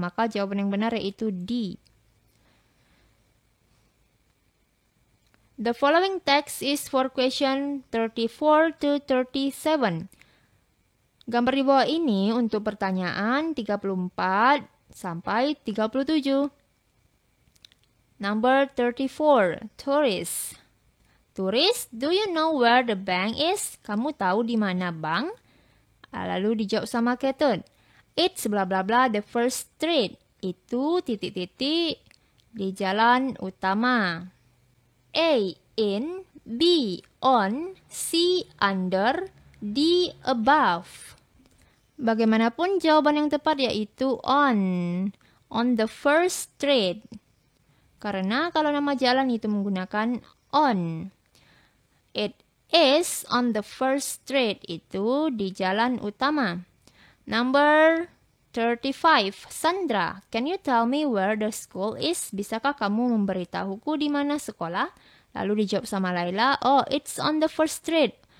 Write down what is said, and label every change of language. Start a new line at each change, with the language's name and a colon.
Indonesian: Maka jawaban yang benar yaitu D.
English: The following text is for question 34 to 37.
Indonesian: Gambar di bawah ini untuk pertanyaan 34 sampai 37.
English: Number 34, tourist. Tourist, do you know where the bank is?
Indonesian: Kamu tahu di mana bank? Lalu dijawab sama Keton.
English: It's bla bla bla the first street.
Indonesian: Itu titik-titik di jalan utama.
English: A, in, B, on, C, under, D, above.
Indonesian: Bagaimanapun jawaban yang tepat yaitu
English: on the first street.
Indonesian: Karena kalau nama jalan itu menggunakan on.
English: It is on the first street.
Indonesian: Itu di jalan utama.
English: Number 35. Sandra, can you tell me where the school is?
Indonesian: Bisakah kamu memberitahuku di mana sekolah? Lalu dijawab sama Laila,
English: oh, it's on the first street.